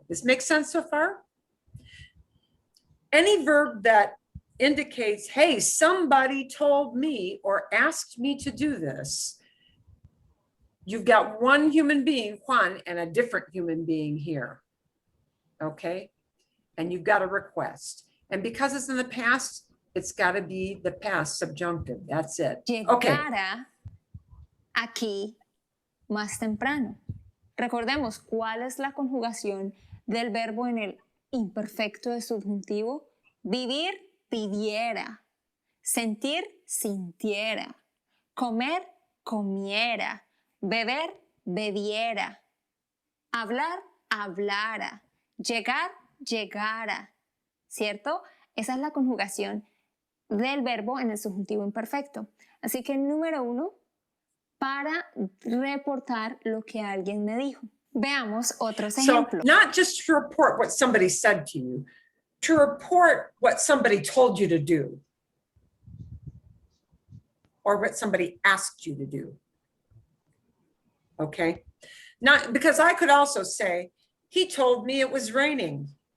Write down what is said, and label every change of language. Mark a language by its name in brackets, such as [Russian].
[English] This makes sense so far? Any verb that indicates, hey, somebody told me or asked me to do this, you've got one human being, Juan, and a different human being here. Okay? And you've got a request. And because it's in the past, it's got to be the past subjunctive. That's it. Okay. [Spanish] Llegara aquí más temprano. Recordemos cuál es la conjugación del verbo en el imperfecto de subjuntivo. Vivir, viviera. Sentir, sintiera. Comer, comiera. Beber, bebiera. Hablar, hablara. Llegar, llegara. ¿Cierto? Esa es la conjugación del verbo en el subjuntivo imperfecto. Así que número 1, para reportar lo que alguien me dijo. Veamos otros [English] So [Spanish] ejemplos. [English] not just to report what somebody said to you, to report what somebody told you to do or what somebody asked you to do. Okay? Not because I could also say, he told me it was raining.